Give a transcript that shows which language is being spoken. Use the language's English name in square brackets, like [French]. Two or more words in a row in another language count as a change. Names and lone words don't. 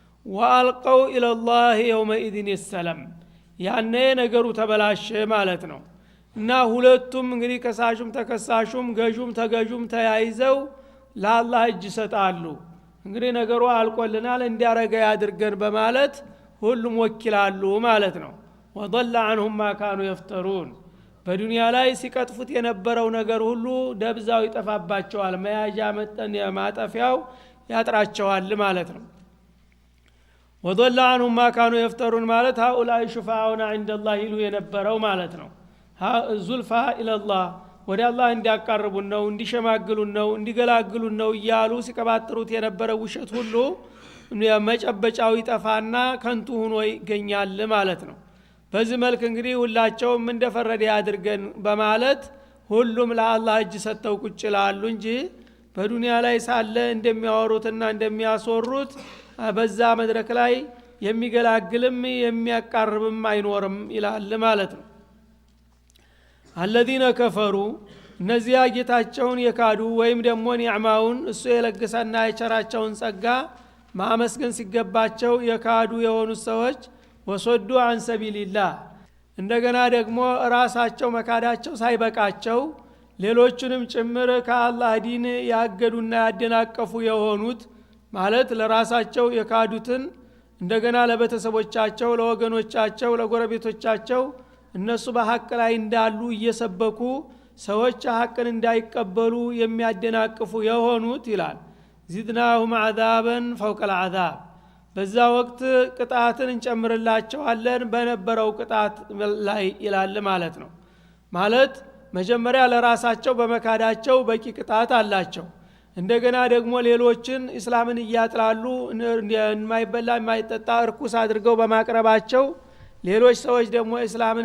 [Arabic] وألقوا إلى الله يومئذ السلم፣ [Amharic] ያኔ ነገሩ ተበላሸ ማለት ነው። እና ሁለቱም እንግዲህ ከሳሹም ተከሳሹም ገዡም ተገዡም ተያይዘው ለአላህ እጅ ይሰጣሉ። እንግዲህ ነገሩ አልቆልናል እንዲያረጋ ያድርገን በማለት ሁሉም ወኪላሉ ማለት ነው። [Arabic] وضل عنهم ما كانوا يفترون፣ [Amharic] በዱንያ ላይ ሲቀጥፉት የነበረው ነገር ሁሉ ደብዛው ይጠፋባቸዋል፣ መያዣ መጠን ማጠፊያው ያጥራቸዋል ማለት ነው። [Arabic] وضل عنهم ما كانوا يفترون [Amharic] ማለት [Arabic] هؤلاء شفعاؤنا عند الله [Amharic] ይሉ የነበረው ማለት ነው። [Arabic] زلفى إلى الله [Amharic] ወደ አላህ እንዲያቀርቡን ነው፣ እንዲሸማግሉን ነው፣ እንዲገላግሉን ነው እያሉ ሲቀባጥሩት የነበረው ውሸት ሁሉ መጨበጫው ይጠፋና ከንቱ ሆኖ ይገኛል ማለት ነው። በዚህ መልክ እንግዲህ ሁላቸውም እንደፈረደ ያድርገን በማለት ሁሉም ለአላህ እጅ ሰጥተው ቁጭ ይላሉ እንጂ በዱንያ ላይ ሳለ እንደሚያወሩትና እንደሚያስወሩት በዛ መድረክ ላይ የሚገላግልም የሚያቃርብም አይኖርም ይላል ማለት ነው። [Arabic] الذين كفروا፣ [Amharic] እነዚያ ጌታቸውን የካዱ ወይም ደግሞ ኒዕማውን እሱ የለገሰና የቸራቸውን ጸጋ ማመስገን ሲገባቸው የካዱ የሆኑት ሰዎች [Arabic] وصدوا عن سبيل الله፣ [Amharic] እንደገና ደግሞ ራሳቸው መካዳቸው ሳይበቃቸው ሌሎችንም ጭምር ከአላህ ዲን ያገዱና ያደናቀፉ የሆኑት ማለት ለራሳቸው የካዱትን እንደገና ለቤተሰቦቻቸው፣ ለወገኖቻቸው፣ ለጎረቤቶቻቸው እነሱ በሐቅ ላይ እንዳሉ እየሰበኩ ሰዎች ሐቅን እንዳይቀበሉ የሚያደናቅፉ የሆኑት ይላል [Arabic] زدناهم عذابا فوق العذاب፣ [Amharic] በዛ ወቅት ቅጣትን እንጨምርላቸዋለን በነበረው ቅጣት ላይ ይላል ማለት ነው። ማለት መጀመሪያ ለራሳቸው በመካዳቸው በቂ ቅጣት አላቸው። እንደገና ደግሞ ሌሎችን እስላምን እያጥላሉ የማይበላ የማይጠጣ እርኩስ አድርገው በማቅረባቸው ሌሎች ሰዎች ደግሞ እስላምን